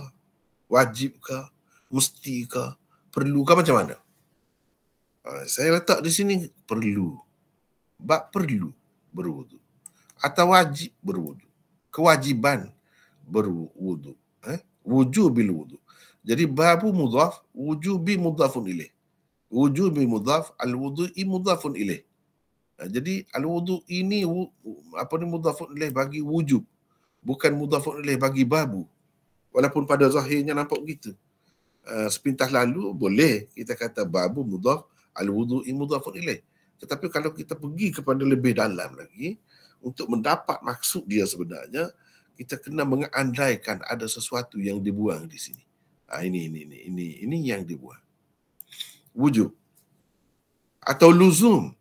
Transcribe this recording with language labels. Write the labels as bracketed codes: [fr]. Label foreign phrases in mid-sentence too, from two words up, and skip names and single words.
[ms] Wajib ke? Mesti ke? Perlu ke? Macam mana? Saya letak di sini perlu. Bab perlu berwuduk. Atau wajib berwuduk. Kewajiban berwuduk. [ar] وجوب الوضوء. Jadi باب مضاف، وجوب مضاف إليه. وجوب مضاف، الوضوء مضاف إليه. [ms] Jadi al-wudu' ini [ar] مضاف إليه [ms] bagi wujub. Bukan [ar] مضاف إليه [ms] bagi babu. Walaupun pada zahirnya nampak begitu. Sepintas lalu boleh kita kata [ar] باب مضاف، الوضوء مضاف إليه. [ms] Tetapi kalau kita pergi kepada lebih dalam lagi, untuk mendapat maksud dia sebenarnya, kita kena mengandaikan ada sesuatu yang dibuang di sini. Ini yang dibuang. Wujub. Atau luzum.